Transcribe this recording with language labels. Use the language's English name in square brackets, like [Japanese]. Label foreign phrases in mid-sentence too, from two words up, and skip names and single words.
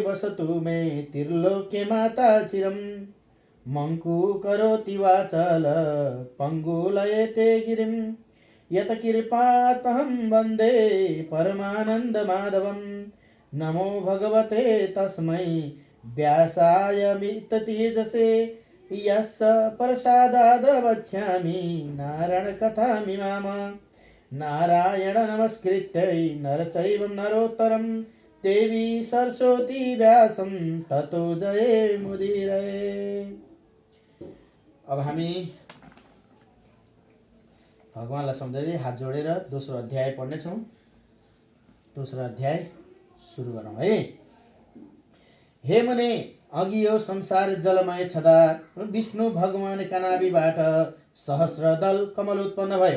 [Sanskrit] वसतु मे त्रिलोक्ये माता चिरम् मङ्कु करोति वाचाल पङ्गुलयते गिरिम् यत कृपातहं वन्दे परमानन्दमाधवम् नमो भगवते तस्मै व्यासाय मिततेजसे यस्य प्रसादाद् वक्ष्यामि नारायणकथामिमाम्। नारायण नमस्कृत्य नर चैव नरोत्तरं देवी सरस्वती व्यासं ततो जयमुदीरये। [Nepali] अब हामी भगवानलाई सम्झँदै हात जोडेर दोस्रो अध्याय पढ्नेछौँ। दोस्रो अध्याय सुरु गरौँ है। हे मुने, अघि यो संसार जलमय छँदा विष्णु भगवानका नाभिबाट सहस्र दल कमल उत्पन्न भयो।